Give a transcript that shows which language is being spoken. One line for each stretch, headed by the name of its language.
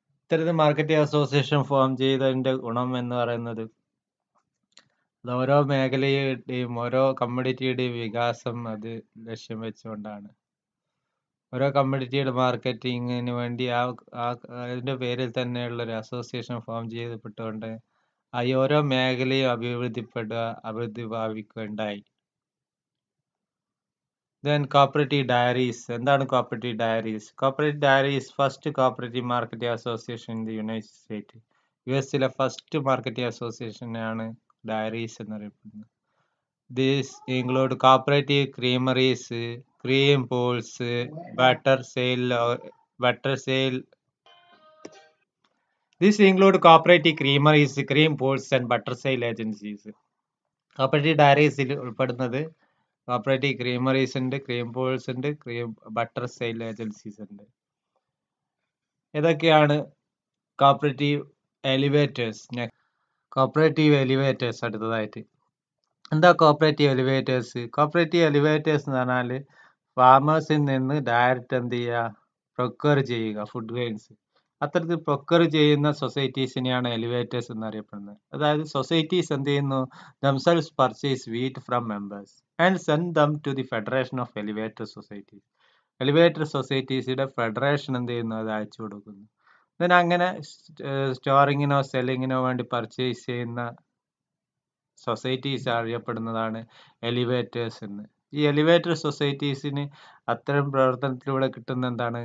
Malayalam: ഇത്തരത്തിൽ marketing association form ചെയ്തതിന്റെ ഗുണം എന്ന് പറയുന്നത് ഓരോ മേഖലയുടെയും ഓരോ കമ്മോഡിറ്റിയുടെയും വികാസം അത് ലക്ഷ്യം വെച്ചുകൊണ്ടാണ്. ഓരോ കമ്മോഡിറ്റിയുടെ മാർക്കറ്റിങ്ങിന് വേണ്ടി അതിന്റെ പേരിൽ തന്നെയുള്ള ഒരു അസോസിയേഷൻ ഫോം ചെയ്യപ്പെട്ടുകൊണ്ട് ഈ ഓരോ മേഖലയും അഭിവൃദ്ധി ഭാവിക്കുകയുണ്ടായി.
English: Then cooperative diaries.
Malayalam: എന്താണ്
English: cooperative diaries? Cooperative diaries first cooperative marketing association in the United State.
Malayalam: US first marketing അസോസിയേഷനാണ് diaries എന്നറിയപ്പെടുന്നത്.
English: These include cooperative creameries, cream pools, butter sale. These include cooperative creameries, cream pools and butter sale agencies.
Malayalam: Cooperative ഡയറീസിൽ ഉൾപ്പെടുന്നത് cooperative creameries ഉണ്ട്, cream pools ഉണ്ട്, butter sale agencies ഉണ്ട്. ഇതൊക്കെയാണ് cooperative elevators. Cooperative elevators അടുത്തതായിട്ട്. എന്താ cooperative elevators? Cooperative elevators എന്ന് പറഞ്ഞാൽ ഫാമേഴ്സിൽ നിന്ന് ഡയറക്റ്റ് എന്ത് ചെയ്യുക? പ്രൊക്യൂർ ചെയ്യുക ഫുഡ് ഗ്രെയിൻസ്. അത്തരത്തിൽ പ്രൊക്യൂർ ചെയ്യുന്ന സൊസൈറ്റീസിനെയാണ് എലിവേറ്റേഴ്സ് എന്നറിയപ്പെടുന്നത്. അതായത് സൊസൈറ്റീസ് എന്ത് ചെയ്യുന്നു?
English: themselves purchase wheat from members and send them to the Federation of Elevator Societies.
Malayalam: Elevator സൊസൈറ്റീസിന്റെ federation എന്ത് ചെയ്യുന്നു? അത് അയച്ചു കൊടുക്കുന്നു. then അങ്ങനെ സ്റ്റോറിങ്ങിനോ സെല്ലിങ്ങിനോ വേണ്ടി പർച്ചേസ് ചെയ്യുന്ന സൊസൈറ്റീസ് അറിയപ്പെടുന്നതാണ് എലിവേറ്റേഴ്സ് എന്ന്. ഈ എലിവേറ്റർ സൊസൈറ്റീസിന് അത്തരം പ്രവർത്തനത്തിലൂടെ കിട്ടുന്ന എന്താണ്?